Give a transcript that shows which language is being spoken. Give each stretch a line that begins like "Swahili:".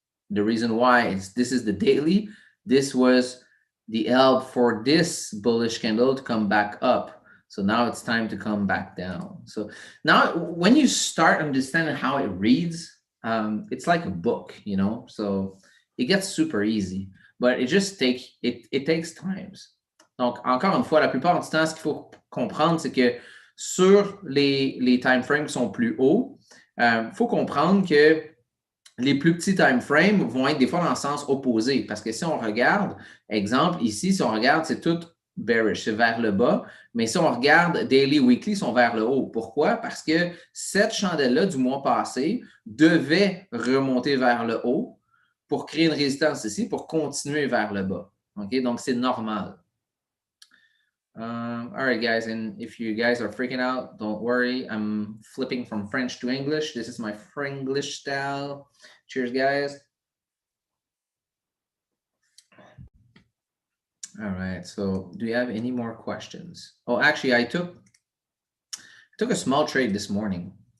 English: The reason why is this is the daily. This was the help for this bullish candle to come back up. So now it's time to come back down. So now when you start understanding how it reads, it's like a book, you know. So it gets super easy, but it takes times.
French: Donc, encore une fois, la plupart du temps, ce qu'il faut comprendre, c'est que sur les time frames qui sont plus hauts, faut comprendre que les plus petits time frames vont être des fois dans le sens opposé. Parce que si on regarde, exemple, ici, si on regarde, c'est tout bearish, c'est vers le bas. Mais si on regarde daily, weekly, ils sont vers le haut. Pourquoi? Parce que cette chandelle-là du mois passé devait remonter vers le haut pour créer une résistance ici, pour continuer vers le bas. OK? Donc, c'est normal.
English: All right, guys, and if you guys are freaking out, don't worry. I'm flipping from French to English. This is my Frenglish style. Cheers, guys. All right, so do you have any more questions? Oh, actually, I took a small trade this morning.